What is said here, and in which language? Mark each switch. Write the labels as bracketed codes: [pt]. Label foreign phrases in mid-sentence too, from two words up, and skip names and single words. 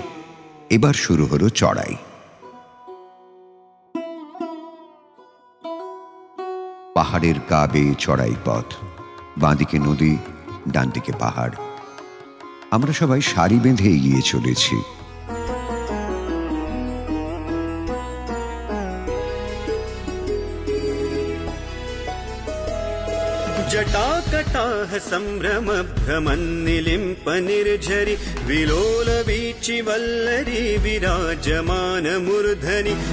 [bn] এবার শুরু হলো চড়াই। পাহাড়ের গা বেয়ে চড়াই পথ, বাঁদিকে নদী, ডান দিকে পাহাড়। আমরা সবাই সারি বেঁধে এগিয়ে চলেছি। [sa] जटाकटाह सम्भ्रम भ्रमन्निलिम्प निर्झरि विलोल वीचि वल्लरी विराजमान मूर्धनि